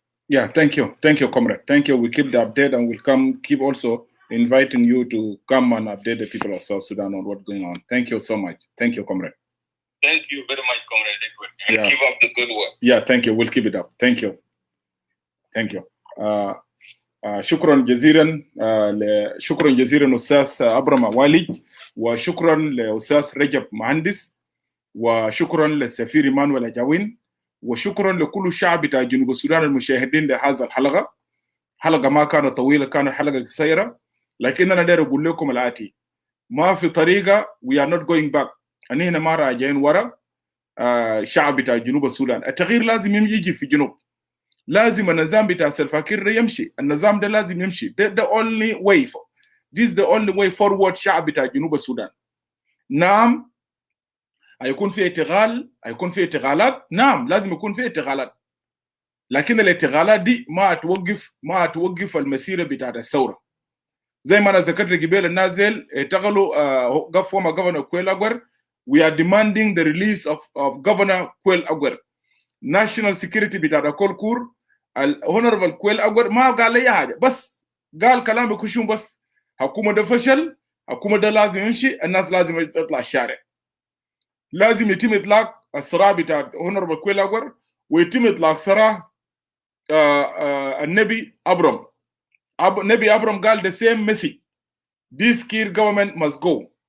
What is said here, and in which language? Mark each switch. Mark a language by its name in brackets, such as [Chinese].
[English] Yeah, thank you, comrade. Thank you. We keep the update, and we'll keep also inviting you to come and update the people of South Sudan on what's going on. Thank you so much. Thank you, comrade. Thank you very much, Comrade Edward, and keep up the good work. Yeah, thank you. We'll keep it up. Thank you. [Arabic] شكرا جزيلا شكرا جزيلا أستاذ أبرم والد، وشكرا لأستاذ رجب مهندس، وشكرا للسفير إيمانويل أجاوين، وشكرا لكل الشعب بتاع جنوب السودان المشاهدين لهذا الحلقة. حلقة ما كانت طويلة، كانت حلقة قصيرة، لكن أنا داير أقول لكم الآتي: ما في طريقة، [English] we are not going back. [Arabic] أنا هنا ما راجعين ورا شعب بتاع جنوب السودان. التغيير لازم يجي في جنوب، لازم النظام بتاع سلفاكير يمشي، النظام ده لازم يمشي. [English] the only way this is the only way forward. [Arabic] شعب بتاع جنوب السودان، نعم هيكون في اشتغال، هيكون في اشتغالات، نعم لازم يكون في اشتغالات، لكن الاشتغالات دي ما توقف المسيره بتاعت الثوره. زي ما انا ذكرت قبل، النازل اشتغلوا [English] former governor [Arabic] Kuel Aguer. [English] We are demanding the release of Governor Kuel Aguer. [Arabic] National security بتاعت كولكور الهونربل كويل أغوير ما قال لي حاجه، بس قال كلام بكشوم بس. حكومه ده فشل، حكومه ده لازم يمشي، الناس لازم تطلع الشارع. لازم يتم اطلاق الصراع بتاع هونربل كويل أغوير، ويتم اطلاق صراع النبي ابرم. نبي ابرم قال [English] the same message: this Kiir government must go.